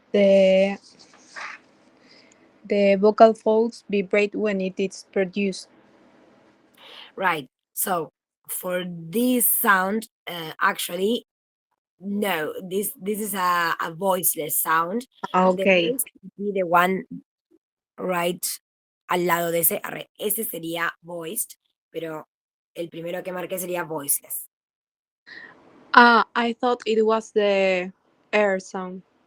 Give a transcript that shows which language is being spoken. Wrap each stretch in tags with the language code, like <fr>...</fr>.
<en>the the vocal folds vibrate when it is produced. Right. So for this sound, actually, no, this is a voiceless sound. The Okay, voice would be the one right</en> <es>al lado de ese. Ese sería voiced, pero el primero que marqué sería voiceless.</es> <en>I thought it was the air sound.</en>